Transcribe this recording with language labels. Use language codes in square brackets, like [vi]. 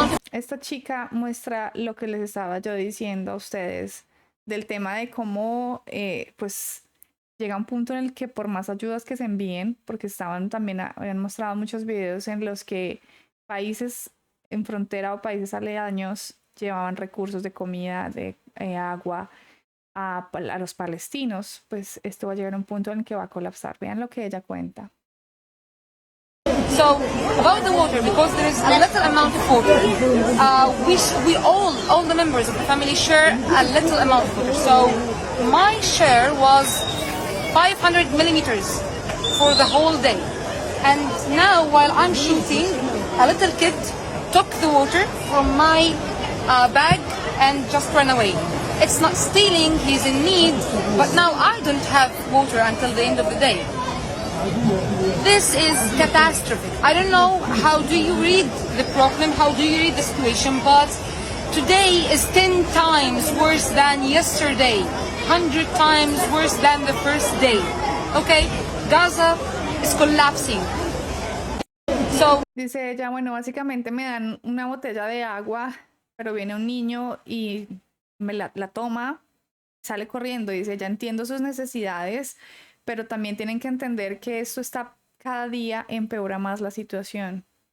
[es] Esta chica muestra lo que les estaba yo diciendo a ustedes del tema de cómo pues llega un punto en el que por más ayudas que se envíen, porque habían mostrado muchos videos en los que países en frontera o países aledaños llevaban recursos de comida, de agua a los palestinos, pues esto va a llegar a un punto en el que va a colapsar. Vean lo que ella cuenta. [en] So about the water, because there is a little amount of water, we all the members of the family share a little amount of water. So my share was 500 millimeters for the whole day. And now while I'm shooting, a little kid took the water from my bag and just ran away. It's not stealing, he's in need, but now I don't have water until the end of the day. This is catastrophic. I don't know how do you read the problem, how do you read the situation, but today is 10 times worse than yesterday, 100 times worse than the first day. Okay, Gaza is collapsing. So, [es] dice ella, bueno, básicamente me dan una botella de agua, pero viene un niño y me la toma, sale corriendo. Dice, ya entiendo sus necesidades, pero también tienen que entender que esto está cada día empeora más la situación.